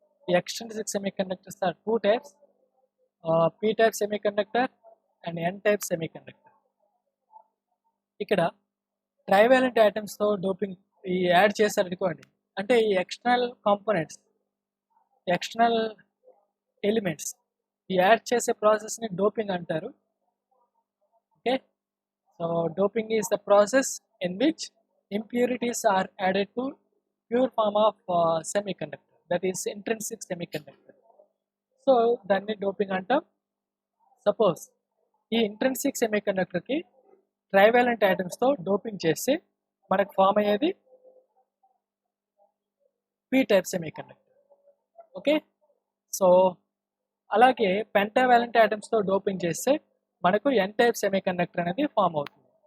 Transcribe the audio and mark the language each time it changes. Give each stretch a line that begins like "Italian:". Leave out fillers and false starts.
English: ఈ extrinsic semiconductors are 2 types, P type semiconductor and N type semiconductor.
Telugu: ఇక్కడ trivalent యాటమ్స్తో doping add చేశారనుకోండి, అంటే ఈ external components, external elements add చేసే ప్రాసెస్ని doping అంటారు.
English: Okay, so doping is the process in which impurities are added to pure form of semiconductor, that is intrinsic semiconductor.
Telugu: So దాన్ని doping అంటాం. Suppose ఈ intrinsic సెమీకండక్టర్కి trivalent యాటమ్స్తో doping చేస్తే మనకు form అయ్యేది P type semiconductor. Okay, so అలాగే pentavalent యాటమ్స్తో doping చేస్తే మనకు ఎన్ type semiconductor అనేది ఫామ్ అవుతుంది.